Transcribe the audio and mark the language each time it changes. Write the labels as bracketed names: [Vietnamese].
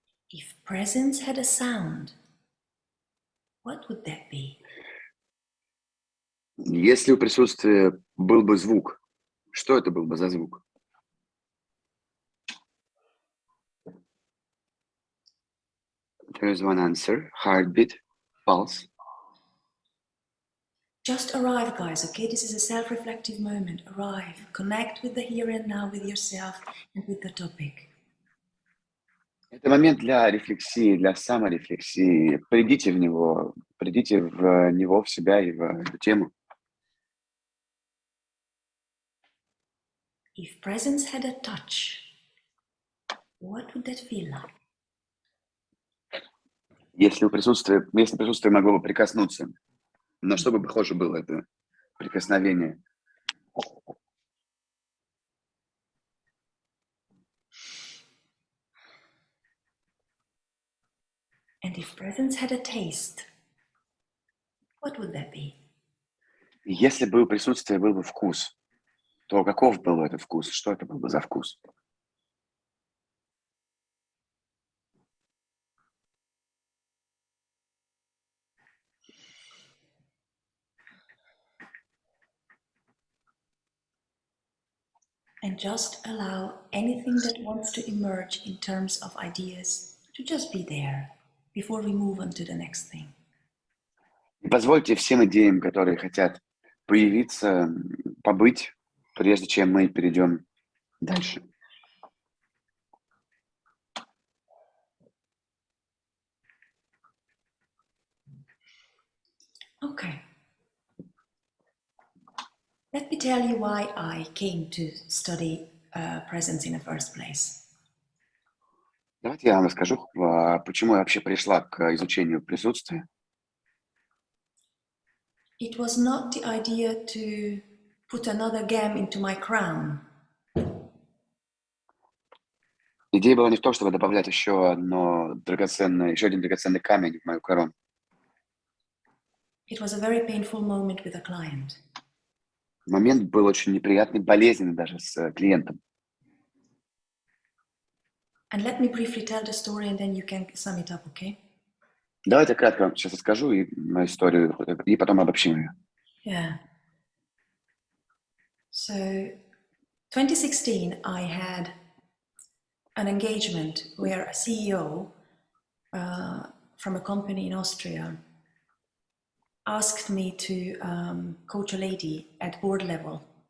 [English] If presence had a sound, what would that be? [Russian] Если у присутствия был бы звук, что это был бы за звук? [English] There is one answer: heartbeat, pulse. Just arrive, guys, okay? This is a self-reflective moment. Arrive. Connect with the here and now, with yourself and with the topic. [Russian] Это момент для рефлексии, для саморефлексии. Придите в него, в себя и в эту тему. [English] If presence had a touch, what would that feel like? [Russian] Если присутствие могло бы прикоснуться, на что бы похоже было это прикосновение? [English] And if presence had a taste, what would that be? [Russian] Если бы у присутствия был бы вкус, то каков был бы этот вкус? Что это был бы за вкус? [English] And just allow anything that wants to emerge in terms of ideas to just be there before we move on to the next thing. [Russian] И позвольте всем идеям, которые хотят появиться, побыть, прежде чем мы перейдем дальше. [English] Okay. Let me tell you why I came to study presence in the first place. [Russian] Давайте я вам расскажу, почему я вообще пришла к изучению присутствия. [English] It was not the idea to put another gem into my crown. [Russian] Идея была не в том, чтобы добавлять еще один драгоценный камень в мою корону. [English] It was a very painful moment with a client. [Russian] Момент был очень неприятный, болезненный даже с клиентом. [English] And let me briefly tell the story and then you can sum it up, okay? [Russian] Давайте кратко вам сейчас расскажу мою историю, и потом обобщим ее. [English] Yeah. So, 2016, I had an engagement where a CEO from a company in Austria asked me to coach a lady at board level.